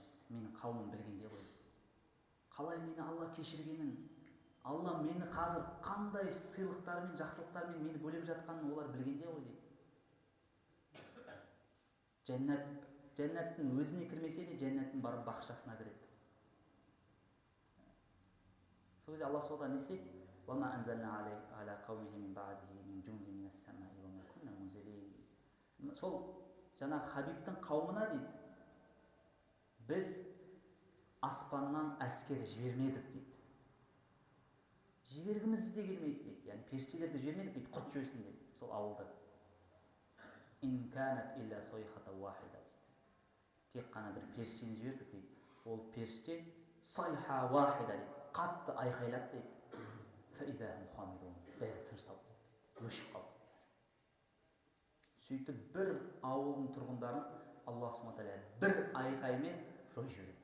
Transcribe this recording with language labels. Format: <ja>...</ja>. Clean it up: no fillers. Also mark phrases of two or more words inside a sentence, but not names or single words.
<kk>Менің қауымым білгенде ғой. Қалай мені Алла кешіргенін, Алла мені қазір қандай сыйлықтармен, жақсылықтармен мені бөлеп жатқанын олар білгенде ғой дейді. Жәннаттың өзіне кірмесе де жәннаттың бар бақшасына кіреді. Сол кезде Алла сода не істейді?</kk> <ar>وما أنزلنا على قومه من بعده من جند من السماء وما كنا منزلين.</ar> <kk>Сол жаңа Хабибтің қауымына дейді, біз аспаннан әскер жібермедік дейді. Жібергіміз де келмейді дейді. Яғни періштелерді жібермедік дейді, құрт жіберсін деп. Сол ауылда.</kk> <ar>إن كانت إلا صيحة واحدة дейді.</ar> <kk>Тек қана бір періштені жібердік дейді. Ол періште</kk> <ar>صيحة واحدة</ar> <kk>дейді. Қатты айқайлады дейді. Фаида мухаммедун. Бәрі тынышталып қалды дейді. Өшіп қалды дейді. Сөйтіп бір ауылдың тұрғындарын Алла</kk> <ar>سبحانه تعالى</ar> <kk>бір айқаймен жойып жібереді.</kk>